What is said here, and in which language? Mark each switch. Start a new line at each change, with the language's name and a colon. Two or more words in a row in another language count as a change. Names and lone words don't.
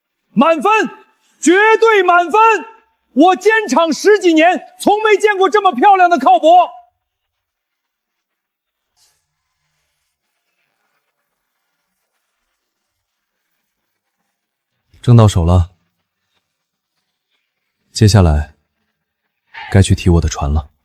Chinese: 满分，絕對滿分！我監場10幾年，從沒見過這麼漂亮的靠泊。掙到手了，接下来该去提我的船了。